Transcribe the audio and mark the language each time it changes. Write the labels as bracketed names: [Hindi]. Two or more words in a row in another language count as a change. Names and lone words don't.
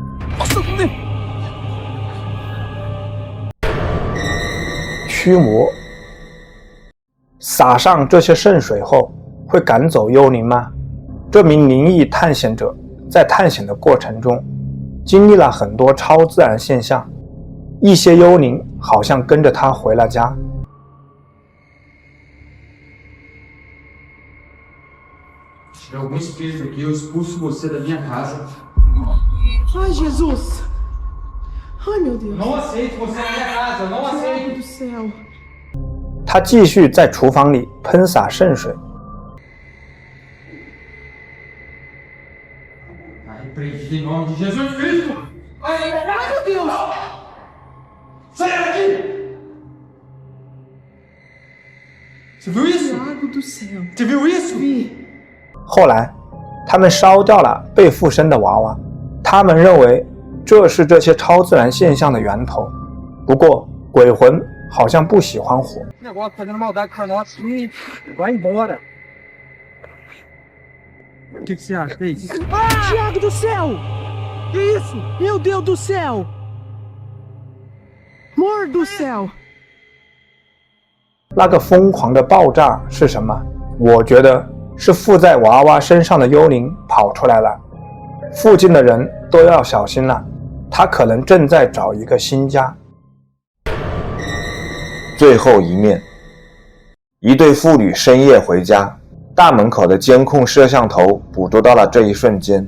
[Chinese] 驱魔。撒上这些圣水后，会赶走幽灵吗？这名灵异探险者在探险的过程中，经历了很多超自然现象，一些幽灵好像跟着他回了家。 [Portuguese] Algum espírito aqui, eu expulso você da minha casa. Ai, Jesus! Ai, meu Deus! Não aceito você na minha casa, não aceito! Meu Deus do céu! [Chinese] 他继续在厨房里喷洒圣水。 [Portuguese] Tá repreendido em nome de Jesus Cristo! Ai, meu Deus! Saia daqui! Você viu isso? Lago do céu! Você viu isso? Vi! [Chinese] 后来，他们烧掉了被附身的娃娃，他们认为这是这些超自然现象的源头。不过，鬼魂好像不喜欢火。 [Portuguese] Negócio fazendo maldade pra nós. Vai embora. O que você acha? Que isso? Tiago do céu! Que isso? Meu Deus do céu! Amor do céu! [Chinese] 那个疯狂的爆炸是什么？我觉得是附在娃娃身上的幽灵跑出来了。附近的人都要小心了，他可能正在找一个新家。最后一面，一对父女深夜回家，大门口的监控摄像头捕捉到了这一瞬间。